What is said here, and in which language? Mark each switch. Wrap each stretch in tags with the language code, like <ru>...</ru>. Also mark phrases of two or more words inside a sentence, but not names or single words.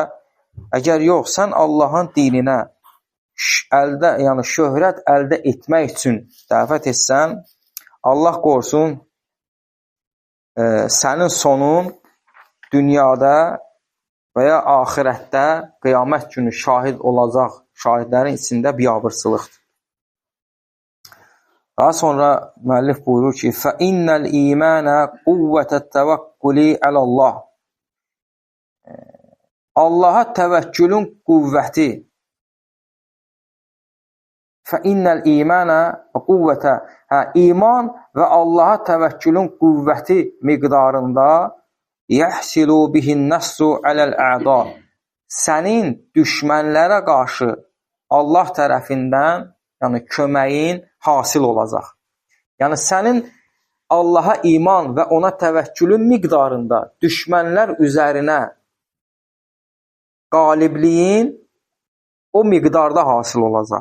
<az>Əgər yox, sən Allahın dininə əldə, yəni şöhrət əldə etmək üçün dəvət etsən, Allah qorusun, sənin sonun dünyada və ya axirətdə qiyamət günü şahid olacaq, şahidlərin içində biabırsılıqdır. Daha sonra müəllif buyurur ki,</az> <ar>فَإِنَّ الْإِيمَانَ قُوَّةَ التَّوَكُّلِ عَلَى اللّٰهِ.</ar> <az>Allaha təvəkkülün qüvvəti.</az> <ar>فَإِنَّ الْإِيمَانَ قُوَّةَ.</ar> <az>İman və Allaha təvəkkülün qüvvəti miqdarında</az> <ar>يَحْسِلُ بِهِ النَّصْرُ عَلَى الْأَعْدَاءِ.</ar> <az>Sənin düşmənlərə qarşı Allah tərəfindən, yəni köməyin hasil olacaq. Yəni sənin Allaha iman və ona təvəkkülün miqdarında düşmənlər üzərinə qalibliyin o miqdarda hasil olacaq.</az>